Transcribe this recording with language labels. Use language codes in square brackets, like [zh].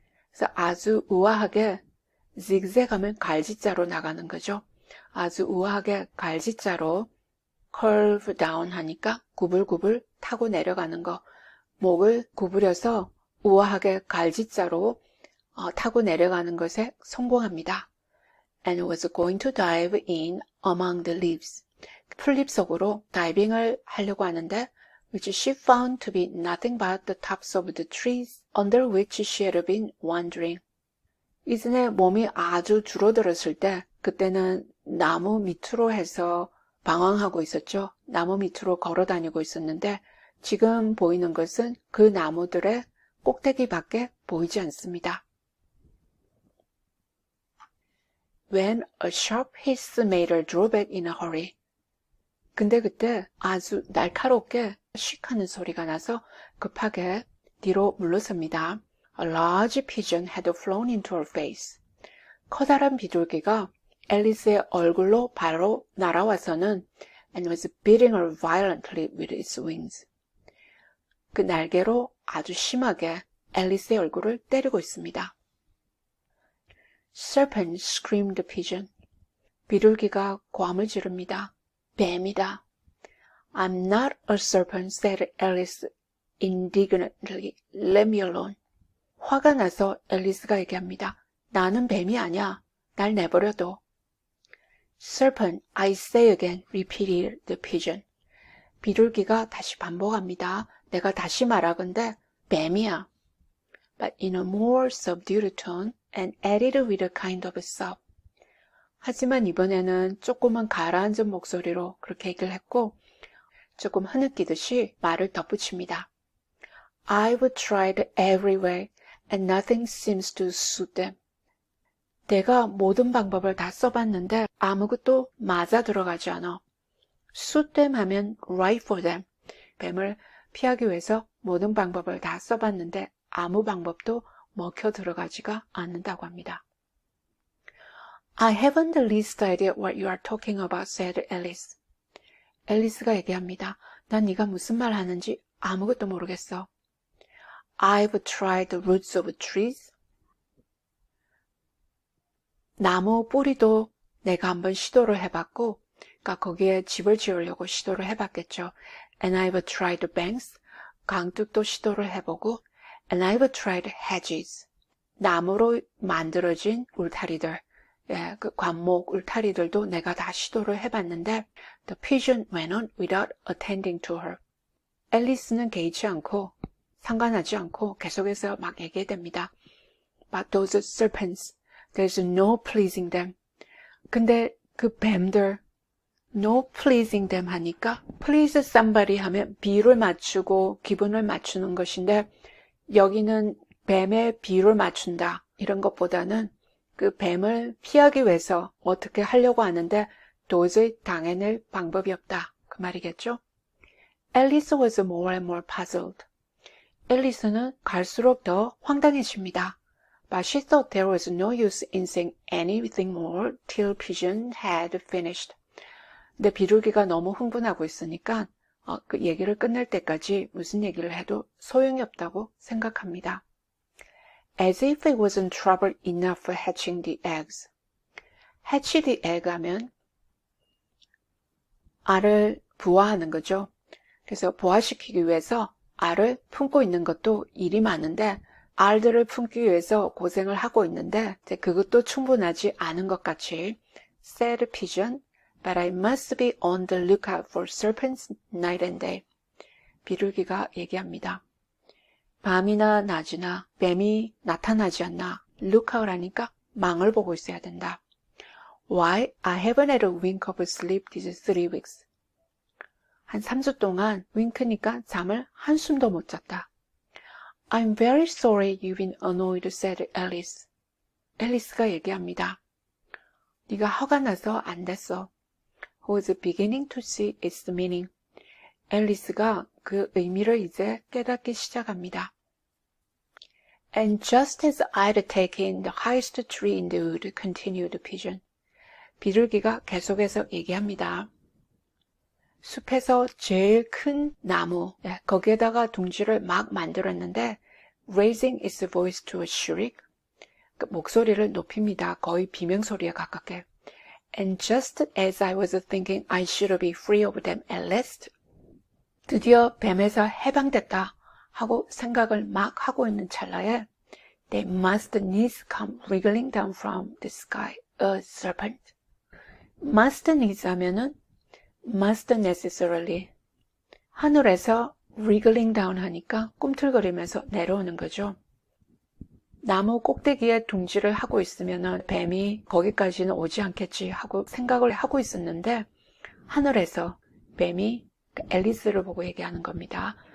[ko] 그래서 아주 우아하게 zigzag하면 갈지자로 나가는 거죠. 아주 우아하게 갈지자로 [en] curve down [ko] 하니까 구불구불 타고 내려가는 거. 목을 구부려서 우아하게 갈지자로 타고 내려가는 것에 성공합니다. [en] And was going to dive in among the leaves. [ko] 풀잎 속으로 다이빙을 하려고 하는데 [en] which she found to be nothing but the tops of the trees under which she had been wandering. [ko] 이전에 몸이 아주 줄어들었을 때 그때는 나무 밑으로 해서 방황하고 있었죠. 나무 밑으로 걸어 다니고 있었는데 지금 보이는 것은 그 나무들의 꼭대기밖에 보이지 않습니다. [en] When a sharp hiss made her draw back in a hurry. [ko] 근데 그때 아주 날카롭게 씩 하는 소리가 나서 급하게 뒤로 물러섭니다. [en] A large pigeon had flown into her face. [ko] 커다란 비둘기가 앨리스의 얼굴로 바로 날아와서는 [en] and was beating her violently with its wings. [ko] 그 날개로 아주 심하게 앨리스의 얼굴을 때리고 있습니다. [en] Serpent, screamed the pigeon. [ko] 비둘기가 고함을 지릅니다. 뱀이다. [en] I'm not a serpent, said Alice indignantly. Let me alone. [ko] 화가 나서 앨리스가 얘기합니다. 나는 뱀이 아니야. 날 내버려둬. [en] Serpent, I say again, repeated the pigeon. [ko] 비둘기가 다시 반복합니다. 내가 다시 말하건대 뱀이야. [en] But in a more subdued tone and added with a kind of sob. [ko] 하지만 이번에는 조금은 가라앉은 목소리로 그렇게 얘기를 했고 조금 흐느끼듯이 말을 덧붙입니다. [en] I've tried every way and nothing seems to suit them. [ko] 내가 모든 방법을 다 써봤는데 아무것도 맞아 들어가지 않아. [en] suit them 하면 right for them. [ko] 뱀을 피하기 위해서 모든 방법을 다 써봤는데 아무 방법도 먹혀 들어가지가 않는다고 합니다. [en] I haven't the least idea what you are talking about, said Alice. [ko] 앨리스가 얘기합니다. 난 네가 무슨 말 하는지 아무것도 모르겠어. [en] I've tried the roots of trees. [ko] 나무 뿌리도 내가 한번 시도를 해봤고, 그러니까 거기에 집을 지으려고 시도를 해봤겠죠. [en] And I've tried the banks. [ko] 강둑도 시도를 해보고, [en] and I've tried hedges. [ko] 나무로 만들어진 울타리들. 예, 그 관목 울타리들도 내가 다 시도를 해봤는데 [en] The pigeon went on without attending to her. [ko] 앨리스는 개의치 않고 상관하지 않고 계속해서 막 얘기됩니다. [en] But those serpents, there's no pleasing them. [ko] 근데 그 뱀들 [en] no pleasing them [ko] 하니까 [en] please somebody [ko] 하면 비율을 맞추고 기분을 맞추는 것인데 여기는 뱀의 비율을 맞춘다 이런 것보다는 그 뱀을 피하기 위해서 어떻게 하려고 하는데 도저히 당해낼 방법이 없다. 그 말이겠죠? [en] Alice was more and more puzzled. [ko] 앨리스는 갈수록 더 황당해집니다. [en] But she thought there was no use in saying anything more till Pigeon had finished. [ko] 근데 비둘기가 너무 흥분하고 있으니까 그 얘기를 끝낼 때까지 무슨 얘기를 해도 소용이 없다고 생각합니다. [en] As if it wasn't trouble enough for hatching the eggs. hatch the egg [ko] 하면 알을 부화하는 거죠. 그래서 부화시키기 위해서 알을 품고 있는 것도 일이 많은데 알들을 품기 위해서 고생을 하고 있는데 그것도 충분하지 않은 것 같이 [en] said Pigeon, but I must be on the lookout for serpents night and day. [ko] 비둘기가 얘기합니다. 밤이나 낮이나 뱀이 나타나지 않나 lookout 하니까 망을 보고 있어야 된다. [en] Why? I haven't had a wink of sleep these 3 weeks. [ko] 한 3주 동안 윙크니까 잠을 한숨도 못 잤다. [en] I'm very sorry you've been annoyed, said Alice. [ko] 앨리스가 얘기합니다. 네가 화가 나서 안 됐어. [en] Who was beginning to see its meaning. [ko] 앨리스가 그 의미를 이제 깨닫기 시작합니다. [en] And just as I'd taken the highest tree in the wood, continued Pigeon. [ko] 비둘기가 계속해서 얘기합니다. 숲에서 제일 큰 나무, 거기에다가 둥지를 막 만들었는데 [en] raising its voice to a shriek, [ko] 목소리를 높입니다. 거의 비명소리에 가깝게. [en] And just as I was thinking I should be free of them at last, [ko] 드디어 뱀에서 해방됐다 하고 생각을 막 하고 있는 찰나에 [en] they must needs come wriggling down from the sky, a serpent. must needs [ko] 하면은 [en] must necessarily [ko] 하늘에서 [en] wriggling down [ko] 하니까 꿈틀거리면서 내려오는 거죠. 나무 꼭대기에 둥지를 하고 있으면 뱀이 거기까지는 오지 않겠지 하고 생각을 하고 있었는데 하늘에서 뱀이 앨리스를 보고 얘기하는 겁니다.